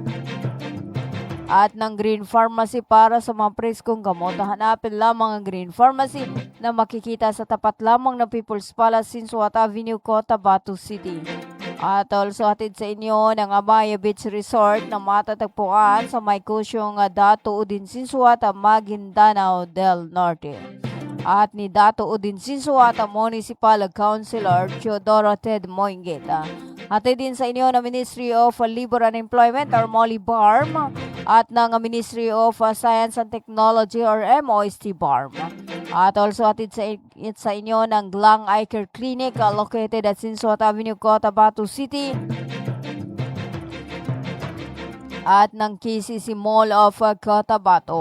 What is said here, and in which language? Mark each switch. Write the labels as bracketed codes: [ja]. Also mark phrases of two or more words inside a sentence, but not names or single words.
[tl] At ng Green Pharmacy para sa mga preskong gamot. Hanapin lamang ang Green Pharmacy na makikita sa tapat lamang ng People's Palace, Sinsuat Avenue, Cotabato City. At also hatid sa inyo ng Amaya Beach Resort na matatagpuan sa may kusyong Dato Udin Sinsuat, Maguindanao del Norte. At ni Dato Udin Sinsuat, Municipal Councilor Teodoro Ted Moinguet. Hatid din sa inyo ng Ministry of Labor and Employment or MOLI-BARM at ng Ministry of Science and Technology or MOST-BARM. At also hatid sa inyo ng Glang Eye Care Clinic [en] located at [tl] Sinsuat Avenue, Cotabato City. At ng KCC Mall of Cotabato.